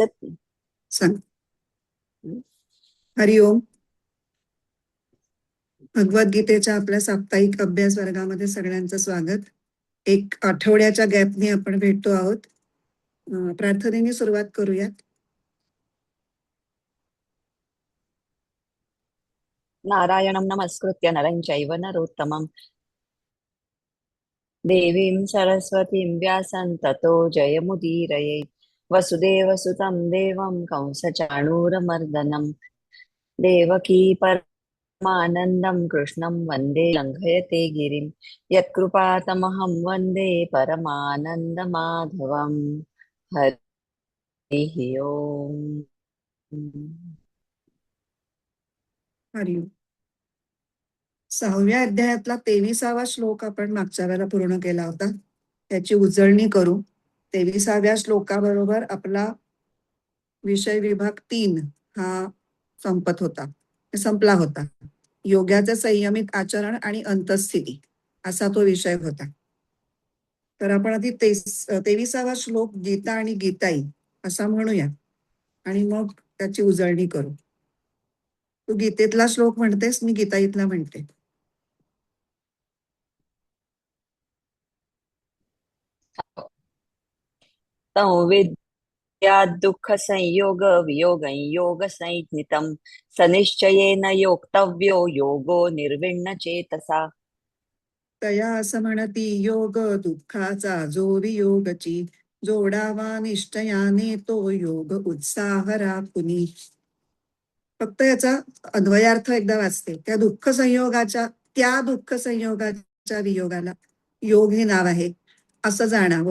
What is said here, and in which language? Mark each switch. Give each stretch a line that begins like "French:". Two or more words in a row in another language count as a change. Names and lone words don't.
Marathi: सांग. हरिओम. भगवद्गीतेच्या आपल्या साप्ताहिक अभ्यास वर्गामध्ये सगळ्यांचं स्वागत. एक आठवड्याच्या गॅपने आपण भेटतो आहोत. प्रार्थनेने सुरुवात करूयात.
Sanskrit: नारायणं नमस्कृत्य नरं चैव नरोत्तमं देवीं सरस्वतीं व्यासं ततो जयमुदीरये। वसुदेवसुतं देवं कंसचाणूरमर्दनं देवकी परमानन्दं कृष्णं वन्दे लङ्घयते गिरिं। यत्कृपातमहं वन्दे परमानन्दमाधवम्। हरिः ओम्।
Marathi: हरिओम. 6व्या अध्यायातला 23वा श्लोक आपण मागच्या वेळेला पूर्ण केला होता. त्याची उजळणी करू. 23व्या श्लोकाबरोबर आपला विषय विभाग 3 हा संपला होता. योगाचं संयमित आचरण आणि अंतःस्थिती असा तो विषय होता. तर आपण आधी 23वा श्लोक गीता आणि गीताई असा म्हणूया आणि मग त्याची उजळणी करू. तू गीतेतला श्लोक म्हणतेस, मी गीताईतला म्हणते.
Sanskrit: तं विद्याद्दुःखसंयोग वियोगं योगसंज्ञितं सनिश्चयेन योक्तव्यो योगो निर्विण्णचेतसा।
Marathi: तया असं म्हणती योग दुःखाचा जो वियोगची, जोडावा निश्चयाने तो योग उत्साह राखुनी. फक्त याचा अन्वयार्थ एकदा वाचते. त्या दुःख संयोगाच्या वियोगाला योग हे नाव आहे असं जाणावं.